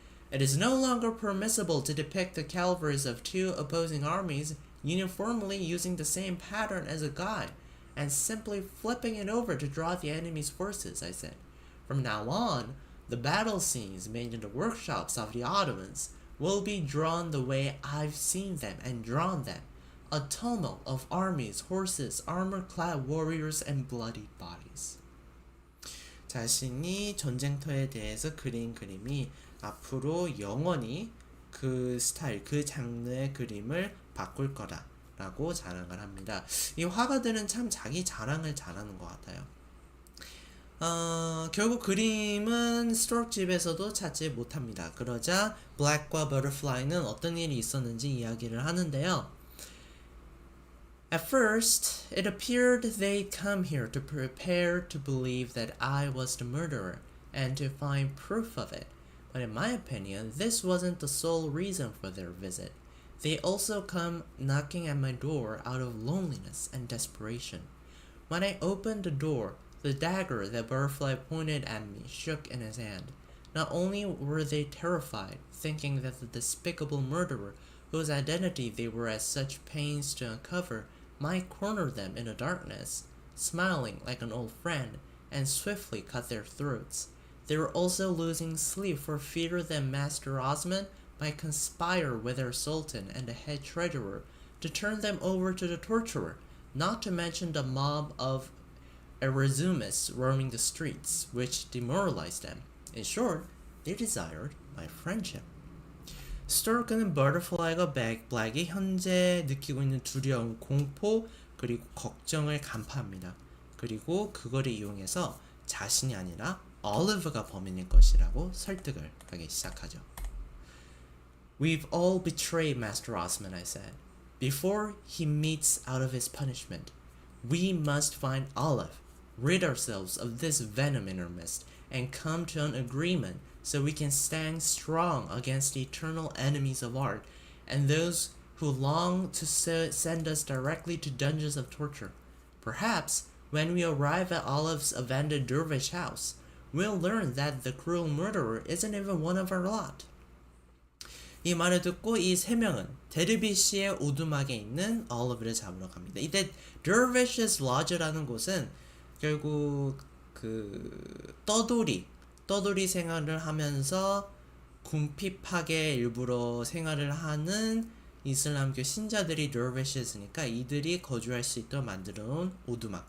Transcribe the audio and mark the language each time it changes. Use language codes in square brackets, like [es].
[en] It is no longer permissible to depict the cavalries of two opposing armies uniformly using the same pattern as a guide, and simply flipping it over to draw the enemy's forces, I said. From now on, the battle scenes made in the workshops of the Ottomans will be drawn the way I've seen them and drawn them. A tumult of armies, horses, armor-clad warriors, and bloody bodies. [ko] 자신이 전쟁터에 대해서 그린 그림이 앞으로 영원히 그 스타일, 그 장르의 그림을 바꿀 거라고 자랑을 합니다. 이 화가들은 참 자기 자랑을 잘하는 것 같아요. 결국 그림은 스토어크 집에서도 찾지 못합니다. 그러자 블랙과 버터플라이는 어떤 일이 있었는지 이야기를 하는데요. [en] At first, it appeared they'd come here to prepare to believe that I was the murderer and to find proof of it. But in my opinion, this wasn't the sole reason for their visit. They also come knocking at my door out of loneliness and desperation. When I opened the door, the dagger that Butterfly pointed at me shook in his hand. Not only were they terrified, thinking that the despicable murderer, whose identity they were at such pains to uncover, might corner them in the darkness, smiling like an old friend, and swiftly cut their throats. They were also losing sleep for fear that Master Osman might conspire with their sultan and the head treasurer to turn them over to the torturer, not to mention the mob of Erazumists roaming the streets, which demoralized them. In short, they desired my friendship. [ko] 스토어크는 버터플라이가 블랙이 현재 느끼고 있는 두려움, 공포, 그리고 걱정을 간파합니다. 그리고 그거를 이용해서 자신이 아니라 올리브가 범인일 것이라고 설득을 하기 시작하죠. [en] We've all betrayed Master Osman, I said. Before he meets out of his punishment, we must find Olive, rid ourselves of this venom in our midst, and come to an agreement so we can stand strong against the eternal enemies of art and those who long to send us directly to dungeons of torture. Perhaps, when we arrive at Olive's abandoned dervish house, we'll learn that the cruel murderer isn't even one of our lot. [ko] 이 말을 듣고 이 세 명은 데르비시의 오두막에 있는 올리브를 잡으러 갑니다. 이때 Dervish's Lodge라는 곳은 결국 그 떠돌이 생활을 하면서 궁핍하게 일부러 생활을 하는 이슬람교 신자들이 Dervishes니까 이들이 거주할 수 있도록 만들어 놓은 오두막.